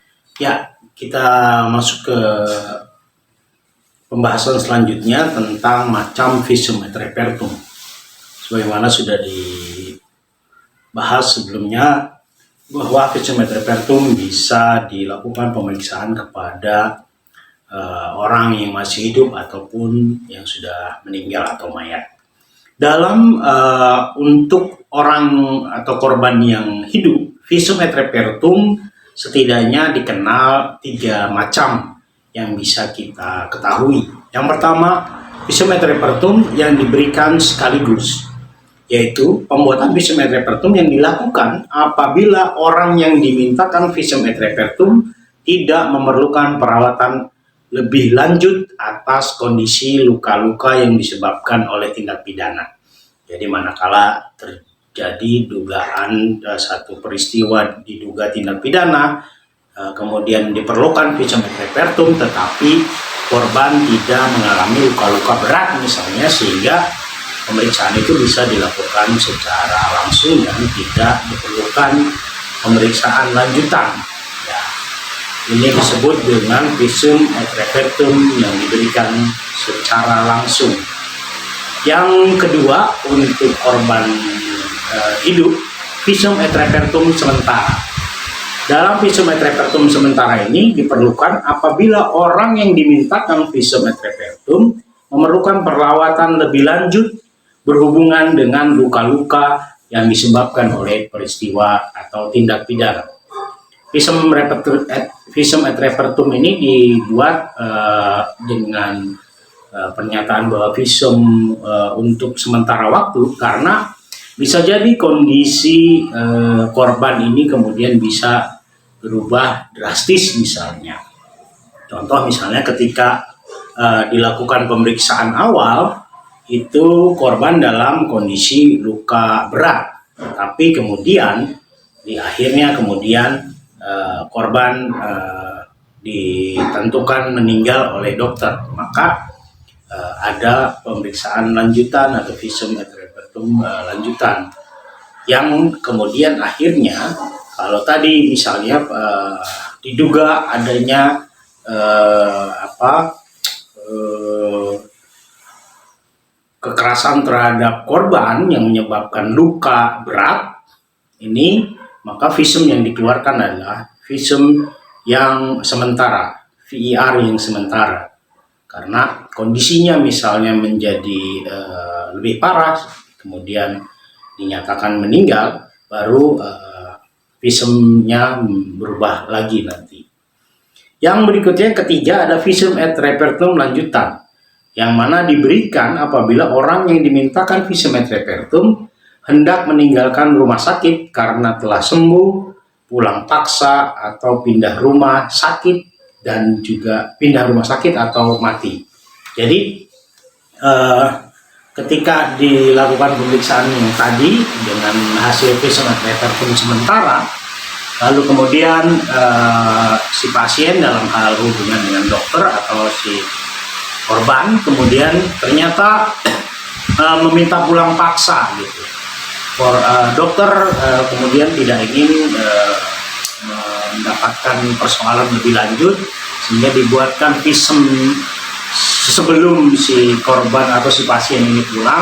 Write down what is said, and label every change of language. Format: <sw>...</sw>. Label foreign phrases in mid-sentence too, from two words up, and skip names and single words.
<id>Ya, kita masuk ke pembahasan selanjutnya tentang macam</id> <la>visum et repertum.</la> <id>Sebagaimana sudah dibahas sebelumnya, bahwa</id> <la>visum et repertum</la> <id>bisa dilakukan pemeriksaan kepada orang yang masih hidup ataupun yang sudah meninggal atau mayat. Dalam untuk orang atau korban yang hidup,</id> <la>visum et repertum</la> <id>setidaknya dikenal 3 macam yang bisa kita ketahui. Yang pertama,</id> <la>visum et repertum</la> <id>yang diberikan sekaligus, yaitu pembuatan</id> <la>visum et repertum</la> <id>yang dilakukan apabila orang yang dimintakan</id> <la>visum et repertum</la> <id>tidak memerlukan perawatan lebih lanjut atas kondisi luka-luka yang disebabkan oleh tindak pidana. Jadi manakala terjadi dugaan satu peristiwa diduga tindak pidana, kemudian diperlukan</id> <la>visum et repertum,</la> <id>tetapi korban tidak mengalami luka-luka berat misalnya, sehingga pemeriksaan itu bisa dilakukan secara langsung dan tidak diperlukan pemeriksaan lanjutan. Ini disebut dengan</id> <la>visum et repertum</la> <id>yang diberikan secara langsung. Yang kedua, untuk korban hidup,</id> <la>visum et repertum</la> <id>sementara. Dalam</id> <la>visum et repertum</la> <id>sementara ini diperlukan apabila orang yang dimintakan</id> <la>visum et repertum</la> <id>memerlukan perawatan lebih lanjut berhubungan dengan luka-luka yang disebabkan oleh peristiwa atau tindak pidana.</id> <la>Visum et repertum</la> <id>ini dibuat dengan pernyataan bahwa visum untuk sementara waktu, karena bisa jadi kondisi korban ini kemudian bisa berubah drastis misalnya. Contoh misalnya ketika dilakukan pemeriksaan awal, itu korban dalam kondisi luka berat, tapi kemudian di akhirnya kemudian korban ditentukan meninggal oleh dokter, maka ada pemeriksaan lanjutan atau</id> <la>visum et repertum</la> <id>lanjutan, yang kemudian akhirnya kalau tadi misalnya diduga adanya kekerasan terhadap korban yang menyebabkan luka berat ini, maka visum yang dikeluarkan adalah visum yang sementara, VIR yang sementara. Karena kondisinya misalnya menjadi lebih parah, kemudian dinyatakan meninggal, baru visumnya berubah lagi nanti. Yang berikutnya, ketiga, ada</id> <la>visum et repertum</la> <id>lanjutan, yang mana diberikan apabila orang yang dimintakan</id> <la>visum et repertum</la> <id>hendak meninggalkan rumah sakit karena telah sembuh, pulang paksa, atau pindah rumah sakit, dan juga pindah rumah sakit atau mati. Jadi ketika dilakukan pemeriksaan yang tadi dengan hasil</id> <la>visum et repertum</la> <id>sementara, lalu kemudian si pasien dalam hal hubungan dengan dokter atau si korban kemudian ternyata meminta pulang paksa gitu. Dokter kemudian tidak ingin mendapatkan persoalan lebih lanjut, sehingga dibuatkan visum sebelum si korban atau si pasien ini pulang.</id>